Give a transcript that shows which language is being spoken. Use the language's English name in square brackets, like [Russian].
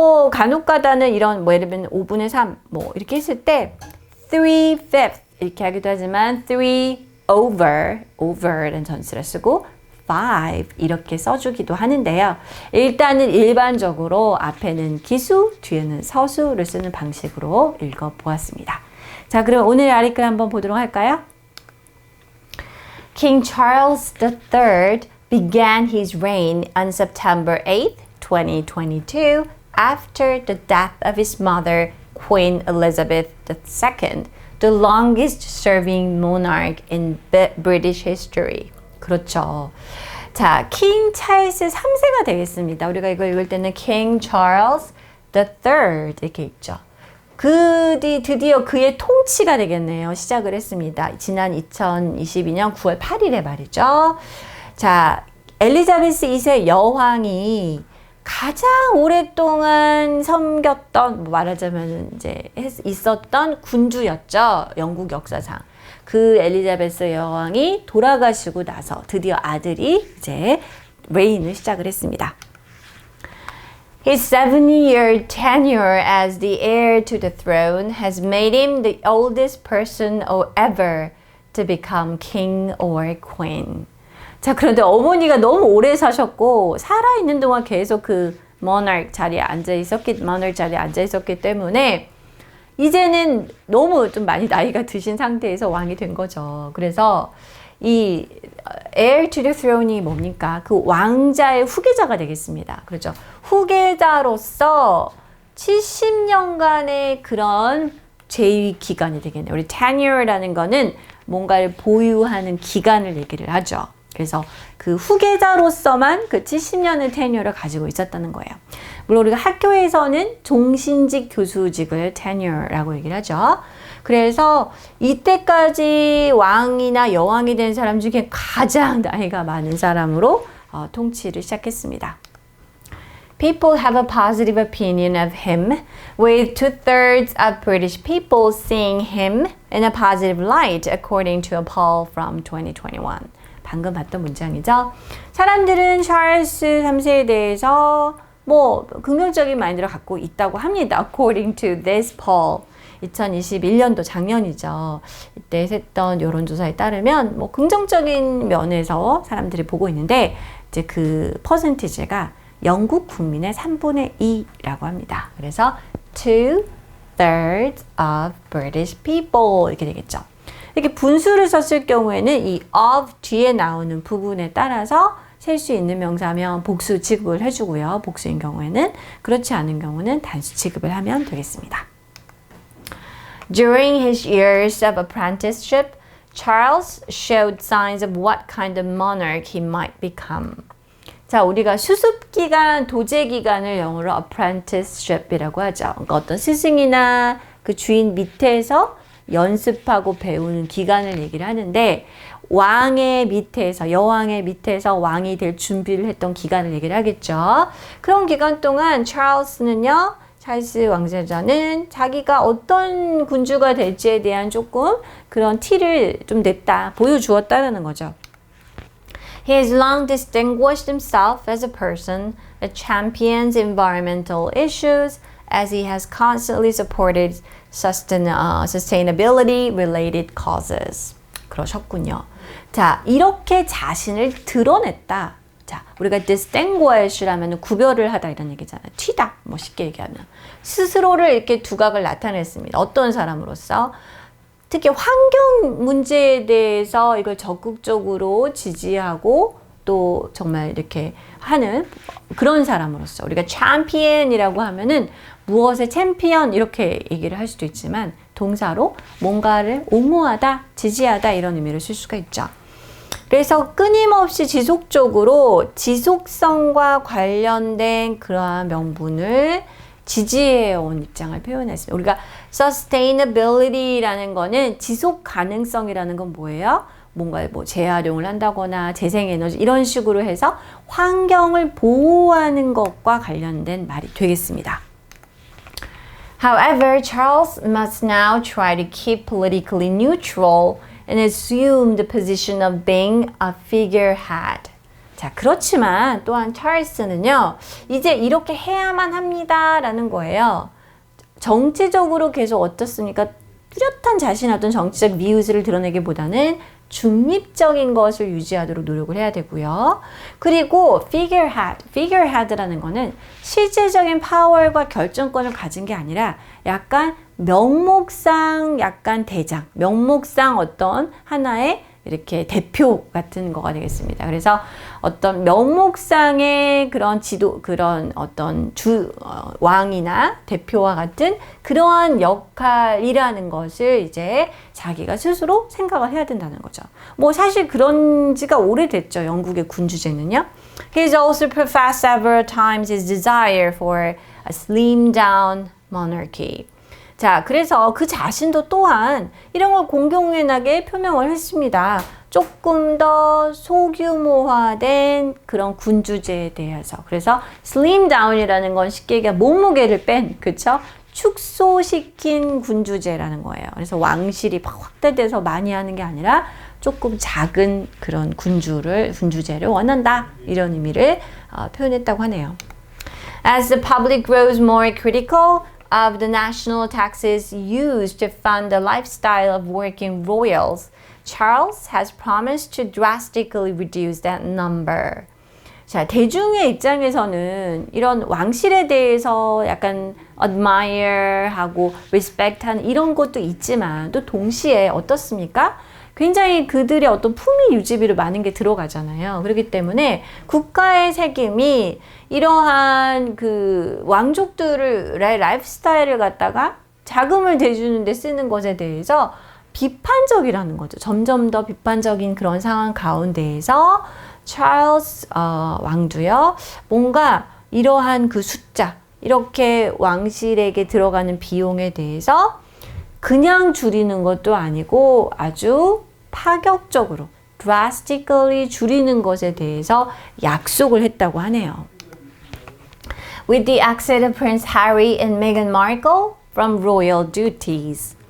[Korean] 간혹가다는 이런, 예를 들면 5분의 3, 이렇게 했을 때 3/5 이렇게 하기도 하지만 3/over라는 전치를 쓰고 5 이렇게 써주기도 하는데요. 일단은 일반적으로 앞에는 기수, 뒤에는 서수를 쓰는 방식으로 읽어보았습니다. 자, 그럼 오늘의 아리클 한번 보도록 할까요? [English] King Charles III began his reign on September 8, 2022, after the death of his mother, Queen Elizabeth II, the longest-serving monarch in British history. [Korean] 그렇죠. 자, 킹 찰스 3세가 되겠습니다. 우리가 이거 읽을 때는 King Charles III 이렇게 읽죠. 드디어 그의 통치가 되겠네요. 시작을 했습니다. 지난 2022년 9월 8일에 말이죠. 자, 엘리자베스 2세 여왕이 가장 오랫동안 섬겼던, 말하자면 이제 있었던 군주였죠. 영국 역사상. 그 엘리자베스 여왕이 돌아가시고 나서 드디어 아들이 이제 레인을 시작을 했습니다. [English] His 7-year tenure as the heir to the throne has made him the oldest person ever to become king or queen. [Korean] 자, 그런데 어머니가 너무 오래 사셨고 살아있는 동안 계속 그 monarch 자리에 앉아 있었기 때문에 이제는 너무 좀 많이 나이가 드신 상태에서 왕이 된 거죠. 그래서 이 [English] heir to the throne [Korean] 이 뭡니까? 그 왕자의 후계자가 되겠습니다. 그렇죠. 후계자로서 70년간의 그런 재위 기간이 되겠네요. 우리 tenure라는 거는 뭔가를 보유하는 기간을 얘기를 하죠. 그래서 그 후계자로서만 그 70년의 테뉴어를 가지고 있었다는 거예요. 물론 우리가 학교에서는 종신직 교수직을 tenure라고 얘기를 하죠. 그래서 이때까지 왕이나 여왕이 된 사람 중에 가장 나이가 많은 사람으로 통치를 시작했습니다. [English] People have a positive opinion of him, with 2/3 of British people seeing him in a positive light, according to a poll from 2021. [Korean] 방금 봤던 문장이죠. 사람들은 찰스 3세에 대해서 뭐 긍정적인 마인드를 갖고 있다고 합니다. [English] According to this poll. [Korean] 2021년도 작년이죠. 이때 했던 여론조사에 따르면 뭐 긍정적인 면에서 사람들이 보고 있는데 이제 그 퍼센티지가 영국 국민의 3분의 2라고 합니다. 그래서 [English] 2/3 of British people [Korean] 이렇게 되겠죠. 이렇게 분수를 썼을 경우에는 이 of 뒤에 나오는 부분에 따라서 셀 수 있는 명사면 복수 취급을 해주고요. 복수인 경우에는 그렇지 않은 경우는 단수 취급을 하면 되겠습니다. [English] During his years of apprenticeship, Charles showed signs of what kind of monarch he might become. [Korean] 자, 우리가 수습기간, 도제기간을 영어로 apprenticeship이라고 하죠. 그러니까 어떤 스승이나 그 주인 밑에서 연습하고 배우는 기간을 얘기를 하는데 왕의 밑에서, 여왕의 밑에서 왕이 될 준비를 했던 기간을 얘기를 하겠죠. 그런 기간 동안 찰스는요, 찰스 왕세자는 자기가 어떤 군주가 될지에 대한 조금 그런 티를 좀 냈다, 보여주었다는 거죠. [English] He has long distinguished himself as a person that champions environmental issues as he has constantly supported sustainability-related causes. [Korean] 그러셨군요. 자, 이렇게 자신을 드러냈다. 자, 우리가 distinguish라면 구별을 하다 이런 얘기잖아요. 튀다, 뭐 쉽게 얘기하면. 스스로를 이렇게 두각을 나타냈습니다. 어떤 사람으로서? 특히 환경 문제에 대해서 이걸 적극적으로 지지하고 또 정말 이렇게 하는 그런 사람으로서 우리가 champion이라고 하면은 무엇의 챔피언 이렇게 얘기를 할 수도 있지만 동사로 뭔가를 옹호하다, 지지하다 이런 의미를 쓸 수가 있죠. 그래서 끊임없이 지속적으로 지속성과 관련된 그러한 명분을 지지해온 입장을 표현했습니다. 우리가 sustainability라는 거는 지속 가능성이라는 건 뭐예요? 뭔가 뭐 재활용을 한다거나 재생에너지 이런 식으로 해서 환경을 보호하는 것과 관련된 말이 되겠습니다. [English] However, Charles must now try to keep politically neutral and assume the position of being a figurehead. [Korean] 자, 그렇지만 또한 찰스는요, 이제 이렇게 해야만 합니다라는 거예요. 정치적으로 계속 어떻습니까? 뚜렷한 자신의 어떤 정치적 미우스를 드러내기보다는 중립적인 것을 유지하도록 노력을 해야 되고요. 그리고 figurehead라는 거는 실제적인 파워와 결정권을 가진 게 아니라 약간 명목상 약간 대장, 명목상 어떤 하나의 이렇게 대표 같은 거가 되겠습니다. 그래서 어떤 명목상의 그런 그런 어떤 왕이나 대표와 같은 그러한 역할이라는 것을 이제 자기가 스스로 생각을 해야 된다는 거죠. 뭐 사실 그런 지가 오래됐죠. 영국의 군주제는요. [English] He has also professed several times his desire for a slimmed down monarchy. [Korean] 자, 그래서 그 자신도 또한 이런 걸 공공연하게 표명을 했습니다. 조금 더 소규모화된 그런 군주제에 대해서. 그래서 slim down이라는 건 쉽게 얘기하면 몸무게를 뺀, 그쵸? 축소시킨 군주제라는 거예요. 그래서 왕실이 확대돼서 많이 하는 게 아니라 조금 작은 그런 군주제를 원한다. 이런 의미를 표현했다고 하네요. [English] As the public grows more critical of the national taxes used to fund the lifestyle of working royals, Charles has promised to drastically reduce that number. [Korean] 자, 대중의 입장에서는 이런 왕실에 대해서 약간 admire하고 respect하는 이런 것도 있지만 또 동시에 어떻습니까? 굉장히 그들의 어떤 품위 유지비로 많은 게 들어가잖아요. 그렇기 때문에 국가의 책임이 이러한 그 왕족들의 라이프스타일을 갖다가 자금을 대주는 데 쓰는 것에 대해서 비판적이라는 거죠. 점점 더 비판적인 그런 상황 가운데에서 찰스 왕도요. 뭔가 이러한 그 숫자, 이렇게 왕실에게 들어가는 비용에 대해서 그냥 줄이는 것도 아니고 아주 파격적으로 drastically 줄이는 것에 대해서 약속을 했다고 하네요. [English] With the exit of Prince Harry and Meghan Markle from royal duties.